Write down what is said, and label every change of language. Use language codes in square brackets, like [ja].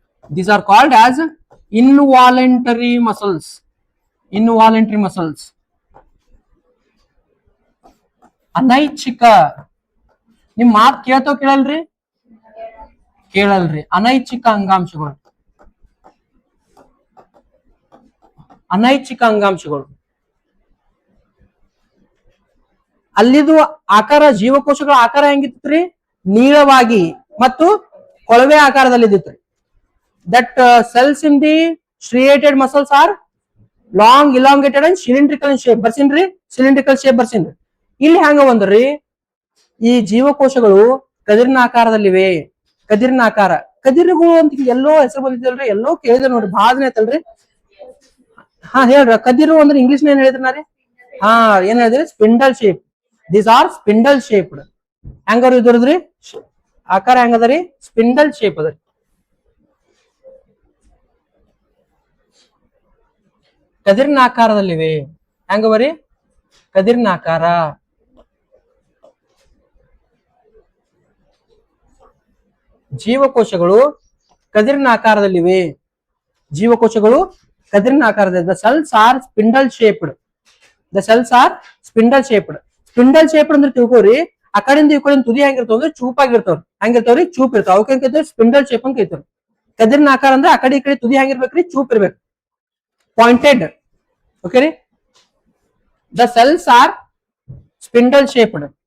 [en] These are called as involuntary muscles. Involuntary muscles. [kn] ಅನೈಚ್ಛಿಕ, ನಿಮ್ ಮಾತ್ ಕೇಳ್ತಾವ್ ಕೇಳಲ್ರಿ, ಕೇಳಲ್ರಿ. ಅನೈಚ್ಛಿಕ ಅಂಗಾಂಶಗಳು, ಅನೈಚ್ಛಿಕ ಅಂಗಾಂಶಗಳು. ಅಲ್ಲಿದು ಆಕಾರ, ಜೀವಕೋಶಗಳ ಆಕಾರ ಹೆಂಗಿತ್ರಿ, ನೀಳವಾಗಿ ಮತ್ತು ಕೊಳವೆ ಆಕಾರದಲ್ಲಿ ಇದ್ದಿತ್ರಿ. [en] That cells in the striated muscles are long, elongated and cylindrical in shape. [kn] ಬರ್ಸಿನ್ರಿ, cylindrical shape ಬರ್ಸಿನ್ರಿ. ಇಲ್ಲಿ ಹ್ಯಾಂಗ ಬಂದ್ರಿ, ಈ ಜೀವಕೋಶಗಳು ಕದಿರಿನ ಆಕಾರದಲ್ಲಿವೆ. ಕದಿರಿನ ಆಕಾರ, ಕದಿರುಗಳು ಅಂತ ಎಲ್ಲೋ ಹೆಸರು ಬಂದಿದ್ದಲ್ರಿ, ಎಲ್ಲೋ ಕೇಳಿದೆ ನೋಡ್ರಿ, ಭಾಳ ದಿನ ಆಯ್ತಲ್ರಿ. ಹಾ ಹೇಳ್ರಿ, ಕದಿರು ಅಂದ್ರೆ ಇಂಗ್ಲಿಷ್ ಏನ್ ಹೇಳಿದ್ರಿ ನಾರಿ, ಹಾ ಏನ್ ಹೇಳಿದ್ರಿ, spindle shape. [en] These are spindle shaped. [kn] ಹೆಂಗಾರು ಇದ್ರದ್ರಿ ಆಕಾರ ಹೆಂಗದರಿ, ಸ್ಪಿಂಡಲ್ ಶೇಪ್ ಅದ. ಕದಿರಿನ ಆಕಾರದಲ್ಲಿವೆ. ಹೆಂಗ ಬರಿ, ಕದಿರಿನ ಆಕಾರ. ಜೀವಕೋಶಗಳು ಕದಿರಿನ ಆಕಾರದಲ್ಲಿವೆ. ಜೀವಕೋಶಗಳು ಕದಿರಿನ ಆಕಾರದಲ್ಲಿ. [en] The cells are spindle shaped. The cells are spindle shaped. [kn] Spindle shaped ಅಂದ್ರೆ ತಿಳ್ಕೋರಿ, ಆ ಕಡೆಯಿಂದ ಈ ಕಡೆಯಿಂದ ತುದಿ ಹೆಂಗಿರ್ತಾವ ಅಂದ್ರೆ ಚೂಪಾಗಿರ್ತಾವ್ರಿ. ಹೆಂಗಿರ್ತಾವ್ರಿ, ಚೂಪ್ ಇರ್ತಾವ. ಅವಕ್ಕೆ ಏನ್ ಕೈತವ್ರಿ, ಸ್ಪಿಂಡಲ್ ಶೇಪ್ ಅಂತ ಕೈತವ್ರಿ. ಕದಿರಿನ ಆಕಾರ ಅಂದ್ರೆ ಆ ಕಡೆ ಈ ಕಡೆ ತುದಿ ಹೆಂಗಿರ್ಬೇಕ್ರಿ, ಚೂಪ್ ಇರ್ಬೇಕು, pointed. [en] Okay, the cells are spindle shaped.